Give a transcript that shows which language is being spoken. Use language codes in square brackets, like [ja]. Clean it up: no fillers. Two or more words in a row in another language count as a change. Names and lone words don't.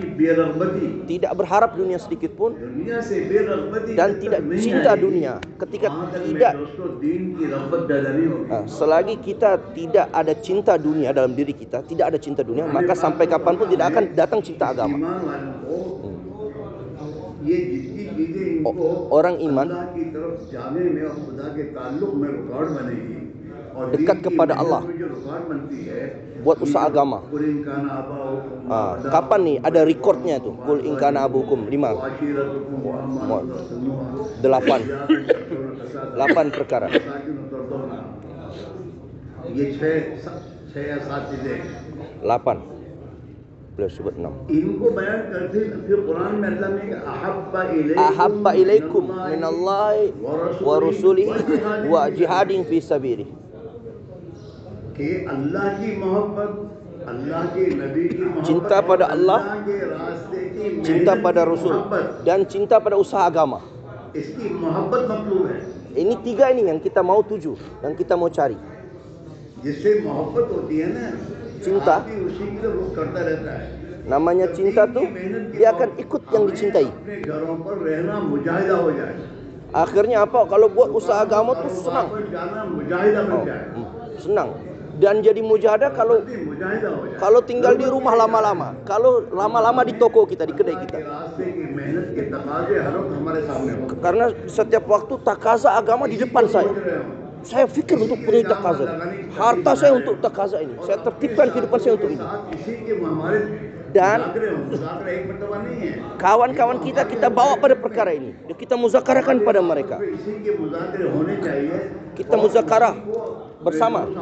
[id] Tidak berharap dunia sedikit pun. Dan tidak cinta dunia. Ketika tidak, selagi kita tidak ada cinta dunia dalam diri kita, tidak ada cinta dunia, maka sampai kapanpun tidak akan datang cinta agama. [hi] ये जितनी चीजें इनको [id] orang iman [hi] अल्लाह की तरफ जाने में और खुदा के ताल्लुक में रुकावट बनेगी और [id] dekat [hi] दीन की [id] kepada [hi] मेहनत Allah में जो रुकावट बनती है [id] buat usaha agama. Kapan nih ada recordnya tuh? [ar] قل إن كان آباؤكم 5. 8 perkara. [hi] ये छह या सात चीजें 8. [id] Beliau sebut 6. [hi] इनको बयान करते फिर कुरान में अल्लाह ने [ar] أحب إليكم من الله ورسوله وجهاد في سبيله. [hi] कि अल्लाह की मोहब्बत, अल्लाह के नबी की मोहब्बत, [id] Cinta pada Allah, [hi] अल्लाह के रास्ते की [id] cinta [hi] मेहनत [id] pada [hi] की Rasul, मोहब्बत, [id] dan cinta pada usaha agama. [hi] इसकी मोहब्बत मतलूब है। [id] Ini 3 ini yang kita mau tuju, yang kita mau cari. [hi] जिससे मोहब्बत होती है ना, [id] Cinta. [hi] आदमी उसी की तरफ रुख करता रहता है। [id] Namanya cinta tuh dia akan ikut yang dicintai. [hi] अपने घरों पर रहना मुजाहिदा हो जाए। [id] Akhirnya apa? Kalau buat usaha agama tuh senang. [hi] पर जाना मुजाहिदा बन जाए। [id] Senang. Dan jadi mujahadah kalau [hi] मुजाहिदा हो जाए। [id] kalau tinggal di rumah lama-lama, kalau lama-lama di toko kita, di kedai kita. [hi] रास्ते की मेहनत के तकाजे हर वक्त हमारे सामने हो। [id] Karena setiap waktu takaza agama di depan saya. Saya fikir untuk beri takaza. Harta saya untuk takaza ini. Saya tertibkan kehidupan saya untuk ini. Dan kawan-kawan kita bawa pada perkara ini. Kita muzakarakan pada mereka. Kita muzakarah bersama.